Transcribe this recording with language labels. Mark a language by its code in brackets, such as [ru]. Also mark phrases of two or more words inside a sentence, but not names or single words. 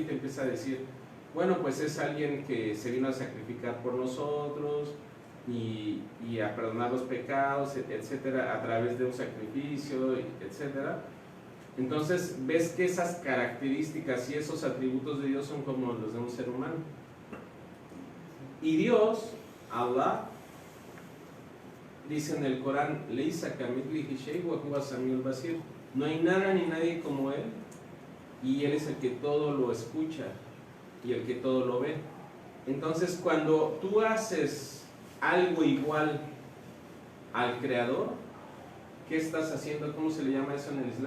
[es] Te empieza a decir, bueno, pues es alguien que se vino a sacrificar por nosotros y a perdonar los pecados, etcétera, a través de un sacrificio, etcétera. Entonces ves que esas características y esos atributos de Dios son como los de un ser humano. Y Dios, Allah, dice en el Corán, [ar] Leisa kamithlihi shay'un wa huwa as-sami'ul basir. [es] No hay nada ni nadie como Él, y Él es el que todo lo escucha y el que todo lo ve. Entonces, cuando tú haces algo igual al Creador, ¿qué estás haciendo? ¿Cómo se le llama eso en el Islam?